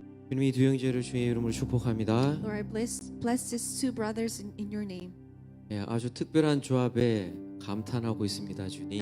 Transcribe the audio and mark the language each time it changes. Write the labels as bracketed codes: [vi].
[ko] 주님 이 두 형제를 주의 이름으로 축복합니다. [en] Lord, I bless these two brothers in your name. [ko] 예, 아주 특별한 조합에 감탄하고 있습니다, 주님.